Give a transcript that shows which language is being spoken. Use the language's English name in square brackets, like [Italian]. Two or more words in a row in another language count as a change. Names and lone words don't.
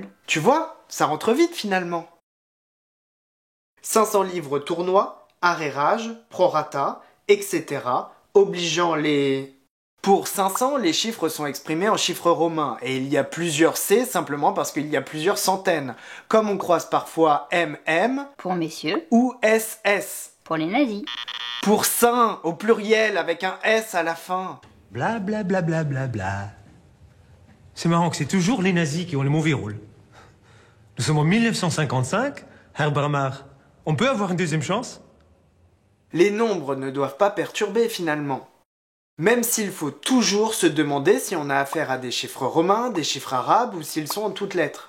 [French] Tu vois, ça rentre vite finalement. 500 livres tournoi, arrérage, prorata, etc., obligeant les... Pour 500, les chiffres sont exprimés en chiffres romains, et il y a plusieurs C simplement parce qu'il y a plusieurs centaines, comme on croise parfois MM Pour messieurs, ou SS. pour les nazis. Pour saint, au pluriel, avec un S à la fin. Bla bla bla bla bla bla. C'est marrant que c'est toujours les nazis qui ont le mauvais rôle. Nous sommes en 1955, Herr Bramar. On peut avoir une deuxième chance? Les nombres ne doivent pas perturber finalement. Même s'il faut toujours se demander si on a affaire à des chiffres romains, des chiffres arabes ou s'ils sont en toutes lettres.